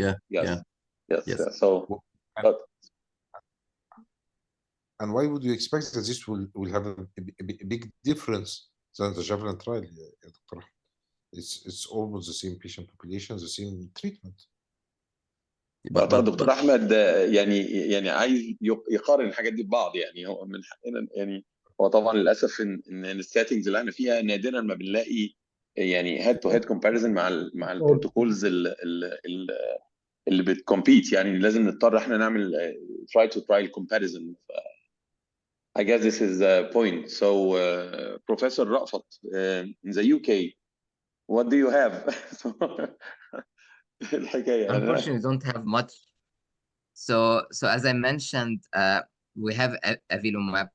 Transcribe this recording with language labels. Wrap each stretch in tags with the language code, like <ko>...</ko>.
<en>Yes. So, but. And why would you expect that this will have a big difference than the Javelin trial, Dr. Ahmed? It's almost the same patient population, the same treatment.</en> <ar>دكتور احمد يعني عايز يقارن الحاجات دي ببعض. يعني هو من حقنا، يعني هو طبعا للاسف ان السيتنجز اللي احنا فيها نادرا ما بنلاقي يعني</ar> <en>head to head comparison</en> <ar>مع البروتوكولز اللي بتكمبيت. يعني لازم نضطر احنا نعمل</ar> <en>try to trial comparison. I guess this is the point. So, Professor Rafat, in the UK, what do you have? Unfortunately, don't have much. So as I mentioned, we have avelumab.</en>